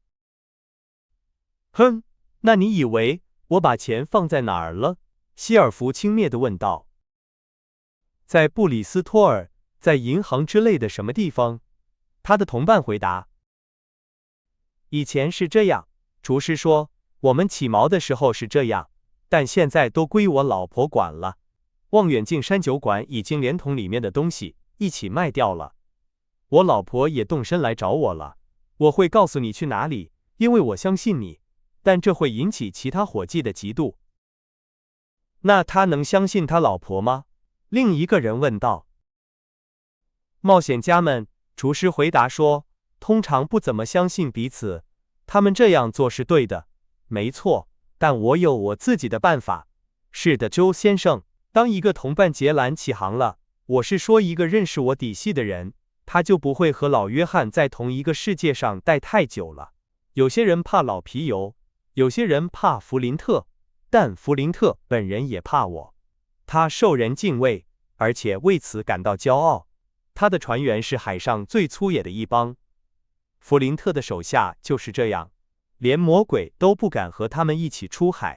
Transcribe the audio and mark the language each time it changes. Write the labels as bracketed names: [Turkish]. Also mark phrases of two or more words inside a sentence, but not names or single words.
[Chinese] 哼，那你以為我把錢放在哪兒了？希爾弗輕蔑地問道。在布里斯托爾， 在銀行之類的什麼地方？他的同伴回答。以前是這樣，廚師說，我們起錨的時候是這樣，但現在都歸我老婆管了。望遠鏡山酒館已經連同裡面的東西一起賣掉了。我老婆也動身來找我了，我會告訴你去哪裡，因為我相信你，但這會引起其他夥計的嫉妒。那他能相信他老婆嗎？另一個人問道。冒險家們，廚師回答說，通常不怎麼相信彼此，他們這樣做是對的，沒錯，但我有我自己的辦法。是的，周先生，當一個同伴杰蘭起航了，我是說一個認識我底細的人，他就不會和老約翰在同一個世界上待太久了。有些人怕老皮尤，有些人怕弗林特，但弗林特本人也怕我。他受人敬畏，而且為此感到驕傲。他的船員是海上最粗野的一幫。弗林特的手下就是這樣，連魔鬼都不敢和他們一起出海。